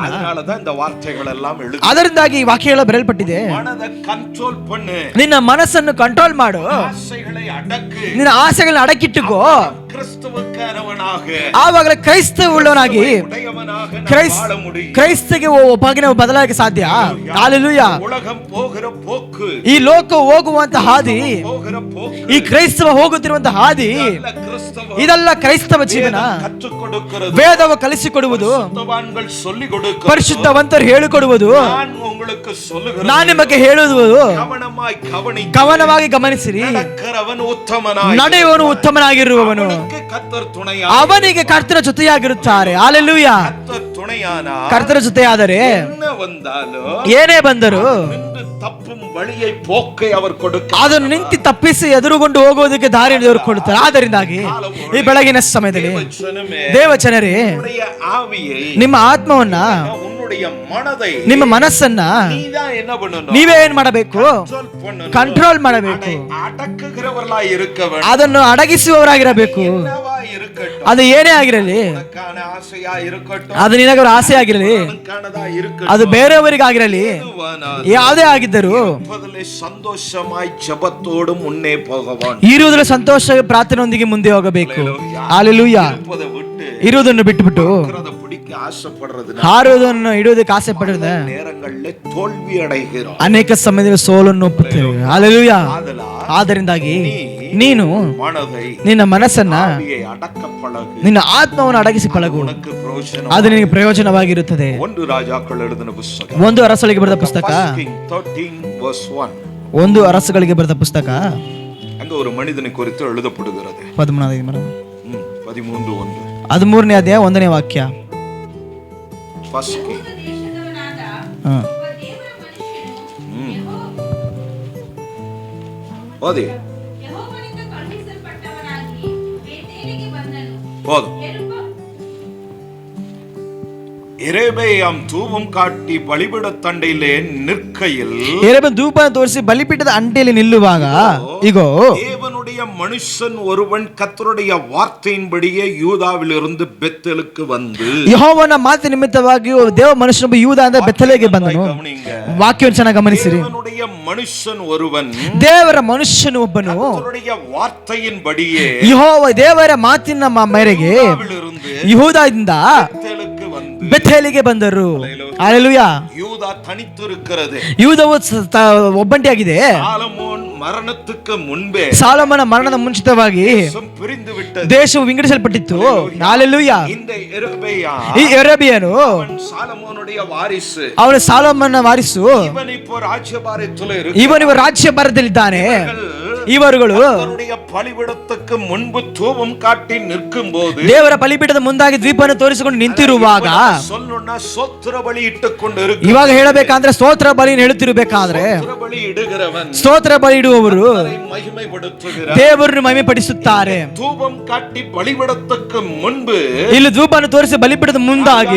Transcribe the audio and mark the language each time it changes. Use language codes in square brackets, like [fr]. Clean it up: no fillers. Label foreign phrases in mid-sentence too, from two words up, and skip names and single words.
[kn] ಅದರಿಂದಾಗಿ ಈ ವಾಕ್ಯಗಳ ಬರೆಯಲ್ಪಟ್ಟಿದೆ, ನಿನ್ನ ಮನಸ್ಸನ್ನು ಕಂಟ್ರೋಲ್ ಮಾಡು, ನಿನ್ನ ಆಸೆಗಳನ್ನ ಅಡಕಿಟ್ಟುಕೋ, ಆವಾಗಲೇ ಕ್ರೈಸ್ತ ಉಳ್ಳವನಾಗಿ ಕ್ರೈಸ್ತಗೆ ಒಬ್ಬಾಗಿ ಬದಲಾಗಿ ಸಾಧ್ಯ. ಹಲ್ಲೆಲೂಯಾ. ಈ ಲೋಕ ಹೋಗುವಂತ ಹಾದಿ, ಈ ಕ್ರೈಸ್ತವ ಹೋಗುತ್ತಿರುವಂತ ಹಾದಿ [ta] கிறிஸ்தவ [kn] ಇದೆಲ್ಲ ಕ್ರೈಸ್ತವ ಜೀವನ. [ta] கற்றுக் கொடுக்கிறது, [kn] ವೇದವು ಕಲಿಸಿಕೊಡುವುದು, [ta] பரிசுத்தவான்கள் சொல்லிக் கொடுக்கிறது, [kn] ಪರಿಶುದ್ಧವಂತರು ಹೇಳಿಕೊಡುವುದು, [ta] நான் உங்களுக்கு சொல்லுகிறேன், [kn] ನಾನು ನಿಮಗೆ ಹೇಳುವುದು. [ta] கவனமாய் கவனி, [kn] ಗಮನವಾಗಿ ಗಮನಿಸಿರಿ. [ta] நடக்கிறவன் உத்தமனாய், [kn] ನಡೆಯುವವನು ಉತ್ತಮನಾಗಿರುವವನು, [ta] அவனுக்கு கர்த்தர் துணையா, [kn] ಅವನಿಗೆ ಕರ್ತನ ಜೊತೆಯಾಗಿರುತ್ತಾರೆ. ಹಾಲೆಲೂಯಾ. [ta] கர்த்தர் துணையானா [kn] ಕರ್ತನ ಜೊತೆಯಾದರೆ [ta] என்ன வந்தாலும் [kn] ಏನೇ ಬಂದರು [ta] நின்று தப்பும் வழியை போக்கை அவர் கொடுக்க, [kn] ಅದನ್ನು ನಿಂತು ತಪ್ಪಿಸಿ ಎದುರುಗೊಂಡು ಹೋಗೋದಕ್ಕೆ ದಾರಿ ದೇವರು ಕೊಡುತ್ತಾರೆ. ಆದ್ದರಿಂದಾಗಿ ಈ ಬೆಳಗಿನ ಸಮಯದಲ್ಲಿ ದೇವಚನರೇ, [ta] உன்னுடைய ஆவியை, [kn] ನಿಮ್ಮ ಆತ್ಮವನ್ನ, [ta] உன்னுடைய மனதை [kn] ನಿಮ್ಮ ಮನಸ್ಸನ್ನ [ta] நீதான் என்ன பண்ணணும், [kn] ನೀವೇ ಏನ್ ಮಾಡಬೇಕು? [ta] control பண்ணணும். [kn] ಕಂಟ್ರೋಲ್ ಮಾಡಬೇಕು. [ta] அடக்குகிறவர்களாய் இருக்க வேண்டும். [kn] ಅದನ್ನು ಅಡಗಿಸುವವರಾಗಿರಬೇಕು. [ta] என்னவா இருக்கட்டும், [kn] ಅದು ಏನೇ ಆಗಿರಲಿ, [ta] உனக்கான ಆಸೆயா இருக்கட்டும், [kn] ಅದು ನಿನಗೆ ಆಸೆ ಆಗಿರಲಿ, [ta] உனக்கானதா இருக்கட்டும், [kn] ಅದು ಬೇರೆಯವರಿಗಾಗಿರಲಿ, [ta] எதுவானாலும் [kn] ಯಾವುದೇ ಆಗಿದ್ದರು [ta] இருப்பதிலே சந்தோஷமாய் ஜெபத்தோடு முன்னே போகவான். [kn] ಇರುವುದರ ಸಂತೋಷ ಪ್ರಾರ್ಥನೆಯೊಂದಿಗೆ ಮುಂದೆ ಹೋಗಬೇಕು. ಹಾಲೆಲೂಯಾ. [ta] இருப்பதை விட்டு [kn] ಇರುವುದನ್ನು ಬಿಟ್ಟುಬಿಟ್ಟು [ta] இருக்கிறத பிடிக்க ஆசைப்படுறது [kn] ಹಾರುವುದನ್ನು ಹಿಡಿಯೋದಕ್ಕೆ ಆಸೆ ಪಡದ [ta] நேரங்களில் தோல்வி அடைகிறோம். [kn] ಅನೇಕ ಸಮಯದಲ್ಲಿ ಸೋಲನ್ನು ಒಪ್ಪುತ್ತೇವೆ. ಹಾಲೆಲೂಯಾ. [ta] ஆதலால் [kn] ಆದ್ದರಿಂದಾಗಿ ನೀನು [ta] மனதை, [kn] ನಿನ್ನ ಮನಸ್ಸನ್ನ, [ta] ஆவியை அடக்க பழகு, [kn] ನಿನ್ನ ಆತ್ಮವನ್ನು ಅಡಗಿಸಿ ಪಳಗು. [ta] உனக்கு பிரயோஜனம். [kn] ಅದು ನಿನಗೆ ಪ್ರಯೋಜನವಾಗಿರುತ್ತದೆ. [ta] ಒಂದು ರಾಜಾக்கள் எழுதின புத்தகம், [kn] ಒಂದು ಅರಸಗಳಿಗೆ ಬರೆದ ಪುಸ್ತಕ, 13:1. ಒಂದು ಅರಸಗಳಿಗೆ ಬರೆದ ಪುಸ್ತಕ [ta] அங்க ஒரு மனிதனை குறித்து எழுதப்படுகிறது. 13:1. 13:1. [kn] ಅಧ್ಯಾಯ 1ನೇ ವಾಕ್ಯ. [en] First King. ಹ. [ta] ஓதி போதும். எரேபெயாம் தூபம் காட்டி பலிபீடத் தண்டையிலே நிற்கையில் [kn] ಎರೆಬ ಧೂಪ ತೋರಿಸಿ ಬಲಿಪೀಠದ ಅಂಟೆಯಲ್ಲಿ ನಿಲ್ಲುವಾಗ, ಇಗೋ, [ta] தேவனுடைய மனுஷன் ஒருவன் கர்த்தருடைய வார்த்தையின்படியே யூதாவிலிருந்து பெத்தேலுக்கு வந்து, [kn] ಯೆಹೋವನ ಮಾತು ನಿಮಿತ್ತವಾಗಿ ದೇವ ಮನುಷ್ಯನೊಬ್ಬ ಯೂದಾದಿಂದ ಬೆತ್ತಲೆಗೆ ಬಂದನು. [ta] கவனிங்க, [kn] ವಾಕ್ಯವನ್ನು ಚೆನ್ನಾಗಿ ಗಮನಿಸಿರಿ. [ta] தேவனுடைய மனுஷன் ஒருவன் [kn] ದೇವರ ಮನುಷ್ಯನು ಒಬ್ಬನು [ta] கர்த்தருடைய வார்த்தையின்படியே [kn] ದೇವರ ಮಾತಿನ ಮೇರೆಗೆ [ta] யூதாவிலிருந்து [kn] ಯೆಹೂದದಿಂದ [ta] பெத்தேலுக்கு வந்து, [kn] ಬೆಥೇಲಿಗೆ ಬಂದರು. ಹಲ್ಲೆಲೂಯಾ. [ta] யூதா தனித்திருக்கிறது. [kn] ಯೂದವು ಒಬ್ಬಂಟಿಯಾಗಿದೆ. [ta] சாலமோன் மரணத்துக்கு முன்பே [kn] ಸಾಲೋಮನ ಮರಣದ ಮುಂಚಿತವಾಗಿ [ta] தேசம் பிரிந்து விட்டது. [kn] ದೇಶವು ವಿಂಗಡಿಸಲ್ಪಟ್ಟಿತ್ತು. ಹಲ್ಲೆಲೂಯಾ. [ta] இந்த எரேபியா [kn] ಈ ಎರೇಬಿಯನು [ta] அவன் சாலமோனுடைய வாரிசு. [kn] ಅವನು ಸಾಲೋಮನ ವಾರಿಸು. [ta] இவன் இப்போ ராஜ்யபாரத்தில் [kn] ಇವನು ರಾಜ್ಯ ಭಾರತದಲ್ಲಿದ್ದಾನೆ. ಇವರುಗಳು [ta] அவருடைய பலிபீடத்துக்கு முன்பு தூபம் காட்டி நிற்கும் போது, [kn] ದೇವರ ಬಲಿಪೀಠದ ಮುಂದಾಗಿ ದ್ವೀಪವನ್ನು ತೋರಿಸಿಕೊಂಡು ನಿಂತಿರುವಾಗ, [ta] சொல்லணும்னா சோத்திர பலி இட்டுக்கொண்டு இருக்கு. [kn] ಇವಾಗ ಹೇಳಬೇಕಂದ್ರೆ ಸ್ತೋತ್ರ ಬಲಿಯನ್ನು ಹೇಳುತ್ತಿರಬೇಕಾದ್ರೆ, [ta] சோத்திர பலி இடுகிறவன் [kn] ಸ್ತೋತ್ರ ಬಲಿ ಇಡುವವರು [ta] அவரை மகிமைப்படுத்துகிறார். [kn] ದೇವರನ್ನು ಮಹಿಮೆಪಡಿಸುತ್ತಾರೆ. [ta] தூபம் காட்டி பலிபீடத்துக்கு முன்பு [kn] ಇಲ್ಲಿ ಧೂಪವನ್ನು ತೋರಿಸಿ ಬಲಿಪೀಠದ ಮುಂದಾಗಿ